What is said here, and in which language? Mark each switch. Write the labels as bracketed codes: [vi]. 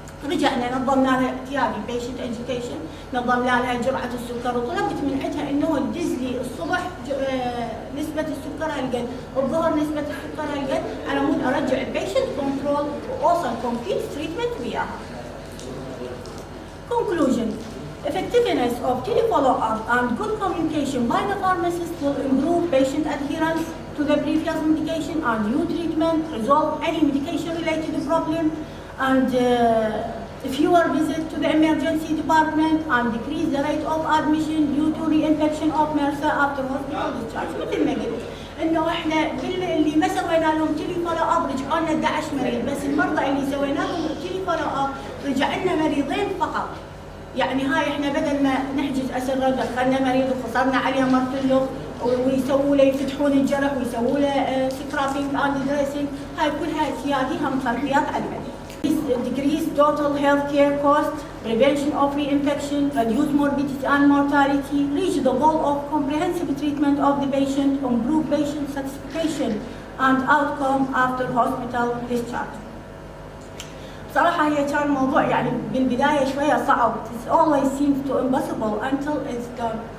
[ar] رجعنا نظمنا لها اعتيادي بيشنت اديوكيشن، نظمنا لها جرعه السكر وطلبت من عندها انه تدز لي الصبح نسبه السكر هالقد، الظهر نسبه السكر هالقد، على مود ارجع البيشنت كنترول واوصل كومبليت تريتمنت وياها. [en] Conclusion: effectiveness of tele-follow-up and good communication by the pharmacist will improve patient adherence to the previous medication and new treatment, resolve any medication-related problem, and fewer visits to the emergency department, and decrease the rate of admission due to reinfection of MRSA after hospital discharge. [ar] مثل ما قلت انه احنا اللي ما سوينا لهم تيلي فولو اب رجعوا لنا 11 مريض، بس المرضى اللي سوينا لهم تيلي فولو اب رجع لنا مريضين فقط. يعني هاي احنا بدل ما نحجز اسره دخلنا مريض وخسرنا عليه مرتلخ ويسووا له يفتحون الجرح ويسووا له سكرابينج اند دريسنج، هاي كلها سياديها مخلفيات على المريض. [en] Decrease total healthcare cost, prevention of reinfection, reduce morbidity and mortality, reach the goal of comprehensive treatment of the patient, improve patient satisfaction and outcome after hospital discharge. [ar] صراحة هي كان موضوع يعني بالبداية شوية صعب. [en] It always seems too impossible until it's done.